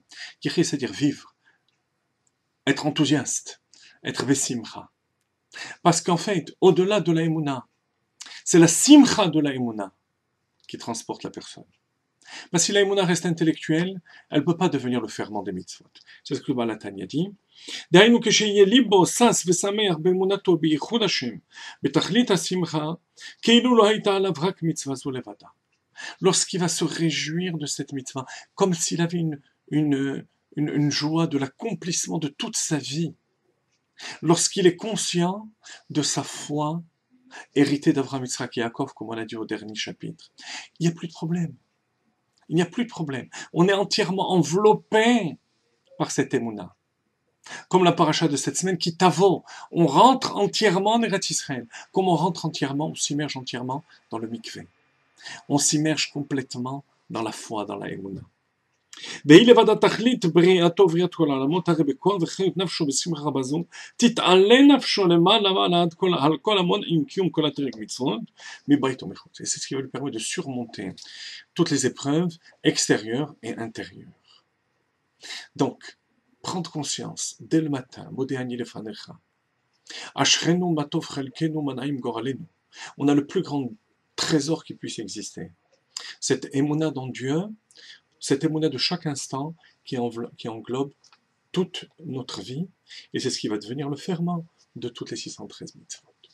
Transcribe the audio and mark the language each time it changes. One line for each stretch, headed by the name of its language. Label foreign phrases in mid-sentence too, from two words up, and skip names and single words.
French: Yichye, c'est-à-dire vivre, être enthousiaste, être besimcha. Parce qu'en fait, au-delà de la emuna, c'est la simcha de la emuna qui transporte la personne. Parce que si la émouna reste intellectuelle, elle ne peut pas devenir le ferment des mitzvot. C'est ce que le Baal HaTanya dit.
Hebrew: דהיינו כשיהיה ליבו שש ושמח באמונתו בייחוד השם, בתכלית השמחה, כאילו לא הייתה עליו רק מצווה זו לבדה.
French: Lorsqu'il va se réjouir de cette mitzvah, comme s'il avait une joie de l'accomplissement de toute sa vie, lorsqu'il est conscient de sa foi héritée d'Avraham, Yitzhak et Yaakov, comme on a dit au dernier chapitre, il n'y a plus de problème. Il n'y a plus de problème. On est entièrement enveloppé par cette émouna. Comme la paracha de cette semaine qui t'avo, on rentre entièrement en Eretz Israël. Comme on rentre entièrement, on s'immerge entièrement dans le mikvé. On s'immerge complètement dans la foi, dans la émouna.
Hebrew: והיא לבד התכלית בריאתו ובריאת כל העולמות, הרי בכל וחיות נפשו בשמחה רבה זו, תתעלה נפשו למעלה מעלה על כל המון עם קיום כל התרי"ג מצוות, מבית ומחוץ.
French: Et c'est ce qui va lui permettre de surmonter toutes les épreuves extérieures et intérieures. Donc, prendre conscience dès le matin,
Hebrew: מודה אני לפניך, אשרנו מה טוב חלקנו מה נעים גורלנו.
French: On a le plus grand trésor qui puisse exister. Cette émouna dans Dieu, cette émouna de chaque instant qui englobe toute notre vie, et c'est ce qui va devenir le ferment de toutes les 613 mitzvot.